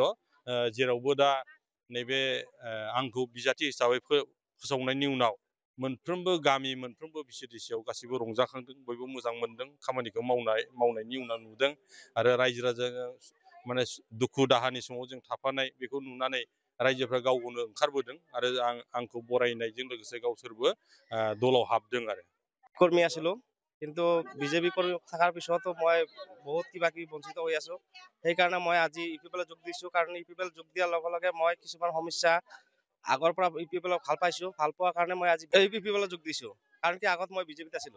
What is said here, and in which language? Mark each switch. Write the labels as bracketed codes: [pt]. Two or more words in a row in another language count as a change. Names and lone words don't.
[brx] जेरावबो दा नैबे आंखौ बिजाथि हिसाबै फोसावनायनि उनाव मोनफ्रोमबो गामि, मोनफ्रोमबो BCDCआव गासिबो रंजाखांदों, बयबो मोजां मोनदों, खामानिखौ मावनायनि उनाव नुदों आरो रायजो राजाजों माने दुखु दाहानि समाव जों थाफानाय बेखौ नुनानै रायजोफ्रा गावखौनो ओंखारबोदों आरो आंखौ बरायनायजों लोगोसे गावसोरबो दलाव हाबदों। आरो [as] কৰ্মী আছিলো, কিন্তু বিজেপি কৰ্মী থকাৰ পিছতো মই বহুত কিবা কিবি বঞ্চিত হৈ আছো। সেইকাৰণে মই আজি UPPL যোগ দিছোঁ। কাৰণ UPPL যোগ দিয়াৰ লগে লগে মই কিছুমান সমস্যা আগৰ পৰা UPPL ভাল পাইছোঁ। ভাল পোৱাৰ কাৰণে মই আজি UPPL যোগ দিছোঁ। কাৰণ কি আগত মই BJPত আছিলোঁ।